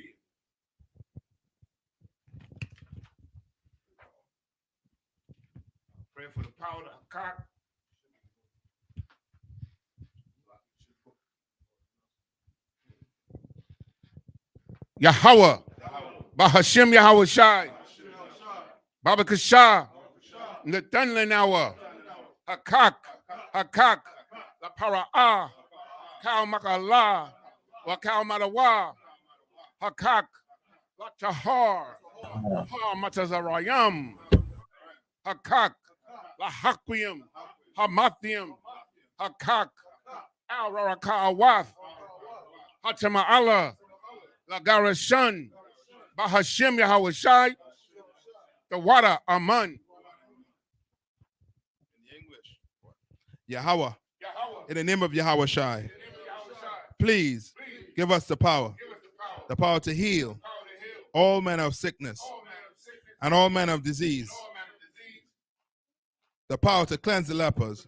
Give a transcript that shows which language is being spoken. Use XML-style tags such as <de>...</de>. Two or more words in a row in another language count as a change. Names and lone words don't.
<en>Pray for the power of the cock. Yahweh, Bahashim Yahweh Shai, Baba Kashah, Natanlanawa, Hakak, La Para'ah, Kal Makala, Wakal Madawa, Hakak, La Tahar, Ha Matazarayam, Hakak, La Haquium, Hamathium, Hakak, Al Rarakawath, Hatama'ala, La Garashan, Bahashim Yahweh Shai, the water Aman. Yahweh, in the name of Yahweh Shai, please give us the power to heal all manner of sickness and all manner of disease The power to cleanse the lepers.</en>